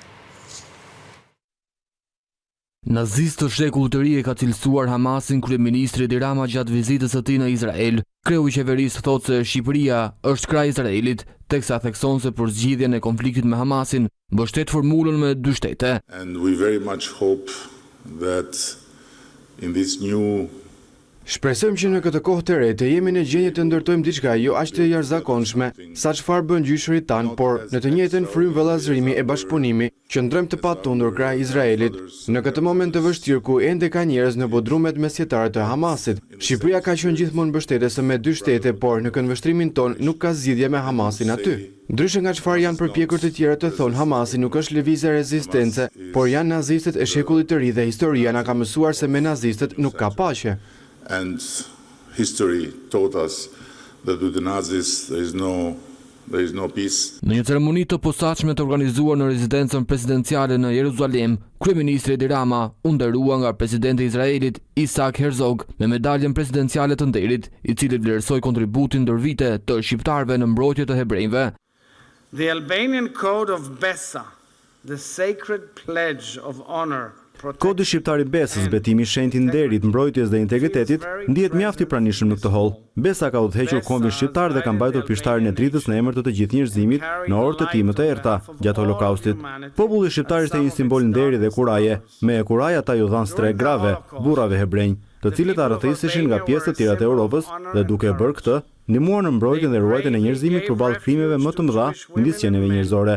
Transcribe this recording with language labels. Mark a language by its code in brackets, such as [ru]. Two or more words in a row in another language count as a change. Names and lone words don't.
[sq] Nazistë të shekullit të ri e ka cilësuar Hamasin kryeministri Edi Rama gjatë vizitës së tij në Izrael. Kreu i qeverisë thotë se Shqipëria është kraj i Izraelit, teksa thekson se për zgjidhjen e konfliktit me Hamasin mbështet formulën me 2 shtete. [en] And we very much hope that in this new [sq] Shpresojmë që në këtë kohë të re të jemi në gjendje të ndërtojmë diçka jo aq të jashtëzakonshme sa çfarë bën gjyshërit tan, por në të njëjtën frymë vëllazërimi e bashkëpunimi që ndrojmë të patundur kraj Izraelit. Në këtë moment të vështirë ku ende ka njerëz në bodrumet mesjetare të Hamasit, Shqipëria ka qenë gjithmonë mbështetëse me 2 shtete, por në këndvështrimin ton nuk ka zgjidhje me Hamasin aty. Ndryshe nga çfarë janë përpjekur të tjerë të thonë, Hamasi nuk është lëvizje rezistence, por janë nazistët e shekullit të ri dhe historia na ka mësuar se me nazistët nuk ka paqe. [en] And history taught us that with the Nazis there is no peace. [sq] Në një ceremoni të posaçme të organizuar në rezidencën presidenciale në Jeruzalem, kryeministri Edi Rama u nderua nga presidenti i Izraelit Isaac Herzog me medaljen presidenciale të nderit, i cili vlerësoi kontributin ndër vite të shqiptarëve në mbrojtje të hebrejve. [en] The Albanian Code of Besa, the sacred pledge of honor. [sq] Kodi shqiptar i Besës, betimi i shenjtë i nderit, mbrojtjes dhe integritetit, ndihet mjaft i pranishëm në këtë holl. Besa ka udhëhequr kombin shqiptar dhe ka mbajtur pishtarin e dritës në emër të të gjithë njerëzimit në orë të tij më të errta gjatë Holokaustit. Populli shqiptar ishte një simbol nderi dhe kuraje. Me kuraj ata ju dhan strek grave, burrave hebrenj, të cilët arrëthesishin nga pjesë të tjera të Europës dhe duke bërë këtë, ndihmuan në mbrojtjen dhe ruajtjen e njerëzimit përballë krimeve më të mëdha midis qenieve njerëzore.